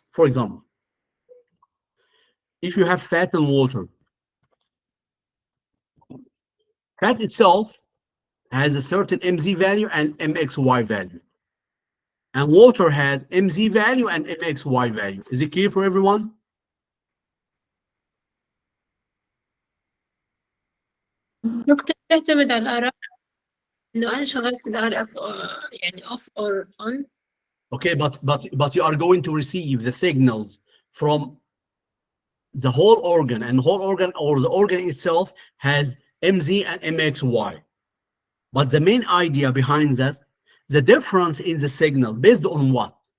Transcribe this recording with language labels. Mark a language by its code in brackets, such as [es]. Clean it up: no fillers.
[en] For example, if you have fat and water, fat itself has a certain MZ value and MXY value. And water has MZ value and MXY value. Is it clear for everyone? [ar] دكتور يعتمد على الآراء إنه أنا شغلت الآراء يعني [en] off or on. Okay, but you are going to receive the signals from the whole organ, and the whole organ or the organ itself has MZ and MXY. But the main idea behind that, the difference in the signal based on what?